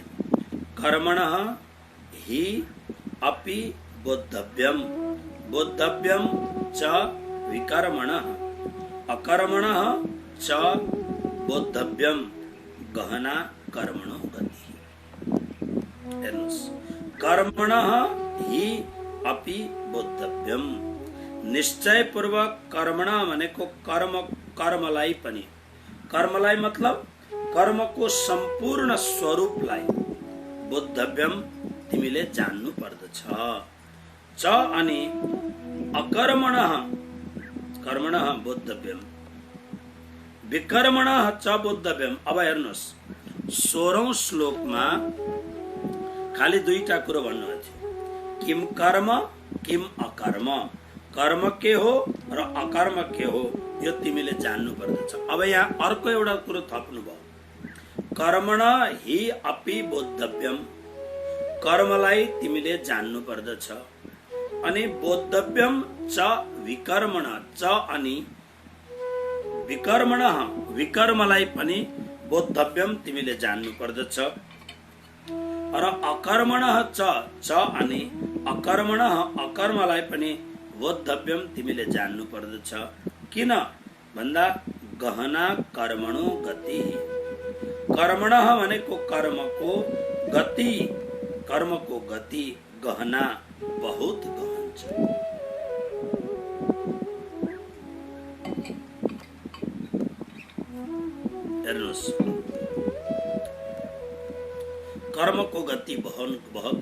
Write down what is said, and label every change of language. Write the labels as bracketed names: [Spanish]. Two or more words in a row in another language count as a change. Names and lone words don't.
[Sanskrit] कर्मणः हि अपि बोद्धव्यं बोद्धव्यं च विकर्मणः अकर्मणः च बोद्धव्यं गहना कर्मणो गति। कर्मणः हि अपि बोद्धव्यं [Nepali] निश्चय पूर्वक कर्मणा भनेको कर्मलाई पनि कर्मलाई मतलब कर्मको सम्पूर्ण स्वरूपलाई बोद्धव्यम तिमीले जान्नु पर्दछ। [Sanskrit] च अनि अकर्मणः कर्मणः बोद्धव्यम विकर्मणः च बोद्धव्यम। [Nepali] अब हेर्नुहोस् 16औं श्लोकमा खाली दुईटा कुरो भन्नुभएको थियो, [Sanskrit] किम कर्म किम अकर्म, [Nepali] कर्म के हो र अकर्म के हो यो तिमीले जान्नु पर्दछ। अब यहाँ अर्को एउटा कुरो थप्नु भयो, [Sanskrit] कर्मण हि अपि बोद्धव्यम [Nepali] कर्मलाई तिमीले जान्नु पर्दछ अनि [Sanskrit] बोद्धव्यम च विकर्मण च [Nepali] अनि विकर्मण विकर्मलाई पनि बोद्धव्यम तिमीले जान्नु पर्दछ र [Sanskrit] अकर्मण च [Nepali] अनि अकर्मण अकर्मलाई पनि बोद्धव्यम तिमीले जान्नु पर्दछ। किन भन्दा [Sanskrit] गहना कर्मणो गति, [Nepali] कर्मणः भनेको कर्मको गति, कर्मको गति गहना बहुत गहन छ। हेर्नुहोस् कर्मको गति बहुत।